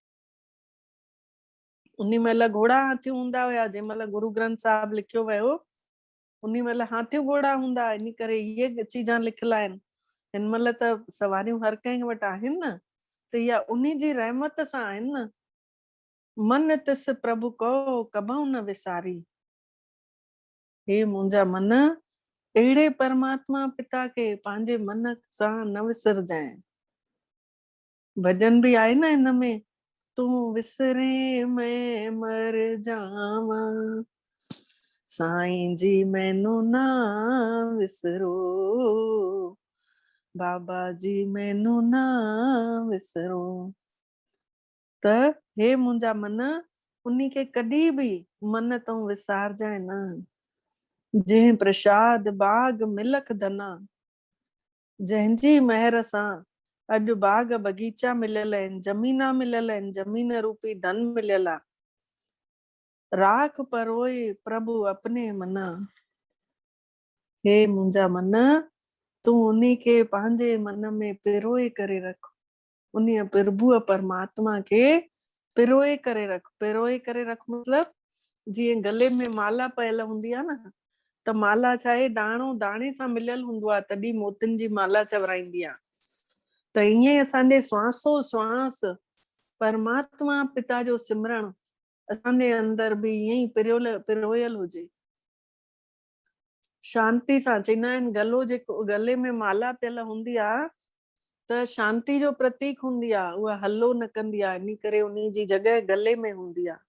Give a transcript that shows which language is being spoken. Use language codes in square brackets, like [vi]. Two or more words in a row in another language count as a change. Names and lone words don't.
[sd] उन्ही महिल घोड़ा हाथियूं हूंदा हुया, जंहिं महिल गुरु ग्रंथ साहिब लिखियो वियो उन्ही महिल हाथियूं घोड़ा हूंदा, इन करे इहे चीजां लिखियल आहिनि। हिन महिल त सवारियूं हर कंहिं वटि आहिनि न, त इहा उन्ही जी रहमत सां आहिनि न। [pa] ਮਨ ਤਿਸ ਪ੍ਰਭੁ ਕੋ ਕਬਹੂ ਨ ਵਿਸਾਰੀ। [sd] हे मुंहिंजा मन, अहिड़े परमात्मा पिता खे पंहिंजे मन सां न विसरजांइ। भॼन भी आहे न हिन में, [pa] ਤੂੰ ਵਿਸਰੇ ਮੈਂ ਮਰ ਜਾਵਾ, ਸਾਈਂ ਜੀ ਮੈਨੂ ਨਾ ਵਿਸਰੋ, ਬਾਬਾ ਜੀ ਮੈਨੂ ਨਾ ਵਿਸਰੋ। [sd] त हे मुंहिंजा मन, उन्ही के कॾहिं बि मन तो विसारजांइ न। [pa] ਜੰਹਿੰ ਪ੍ਰਸਾਦ ਬਾਗ ਮਿਲਖ ਧਨਾ, [sd] जंहिंजी महर सां अॼु बाग बगीचा मिलियल आहिनि, जमीना मिलियल आहिनि, जमीन रूपी धन मिलियल आहे। [pa] ਰਾਖ ਪਰੋਏ ਪ੍ਰਭੁ ਅਪਨੇ ਮਨਾ। [sd] हे मुंहिंजा मन, तूं उन्ही खे पंहिंजे मन में पिरोए करे रख। उन्ही प्रभुअ परमात्मा खे पिरोए करे रख। पिरोए करे रख मतलब जीअं गले में माला पयल हूंदी आहे न, त माला छा आहे, दाणो दाणे सां मिलियल हूंदो आहे, तॾहिं मोतियुनि जी माला चवराईंदी आहे। त ईअं असांजे श्वासो श्वास परमात्मा पिता जो सिमरण असांजे अंदर बि ईअं ई पिरोयल हुजे, शांति सां। चवंदा आहिनि गलो जेको गले में माला पियल हूंदी आहे त शांति जो प्रतीक हूंदी आहे, उहा हलो न कंदी आहे, इन करे उन जी जॻह गले में हूंदी आहे।